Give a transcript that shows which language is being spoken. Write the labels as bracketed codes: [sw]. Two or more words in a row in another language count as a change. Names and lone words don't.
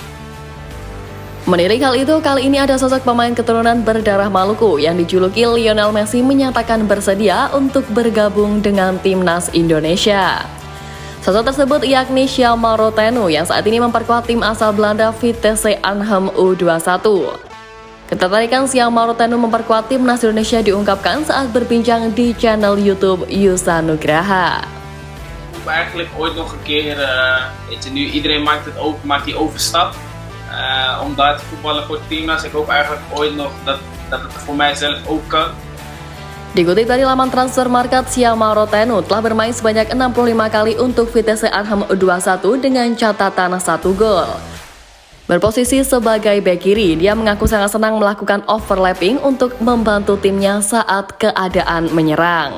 [id] Menirik hal itu, kali ini ada sosok pemain keturunan berdarah Maluku yang dijuluki Lionel Messi menyatakan bersedia untuk bergabung dengan timnas Indonesia. Sosok tersebut yakni Sjamal Rottenu yang saat ini memperkuat tim asal Belanda Vitesse Arnhem U21. Ketertarikan Sjamal Rottenu memperkuat timnas Indonesia diungkapkan saat berbincang di channel YouTube Yusa Nugraha. [nl] Eigenlijk ooit nog een keer, nu iedereen maakt die overstap. Om daar te voetballen voor het teamnas. Ik hoop eigenlijk ooit nog dat het voor mijzelf ook kan. [id] Dikutip dari laman transfer market, Sjamal Rottenu telah bermain sebanyak 65 kali untuk Vitesse Arnhem U21 dengan catatan 1 gol. Berposisi sebagai bek kiri, dia mengaku sangat senang melakukan overlapping untuk membantu timnya saat keadaan menyerang.